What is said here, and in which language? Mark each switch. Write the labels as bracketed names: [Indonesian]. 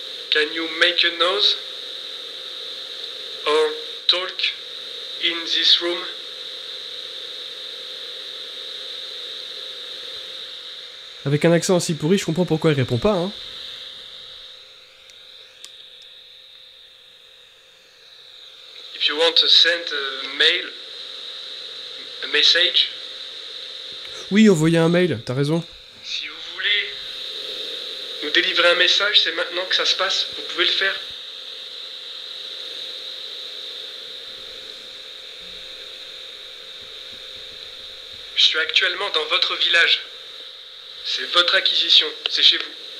[English] Can you make a noise or talk in this room? [French] Avec un accent aussi pourri, je comprends pourquoi il répond pas, hein. [English] If you want to send a mail, a message, [French] Oui, envoyer un mail, t'as raison. si vous voulez nous délivrer un message, c'est maintenant que ça se passe, vous pouvez le faire. Je suis actuellement dans votre village. C'est votre acquisition, c'est chez vous.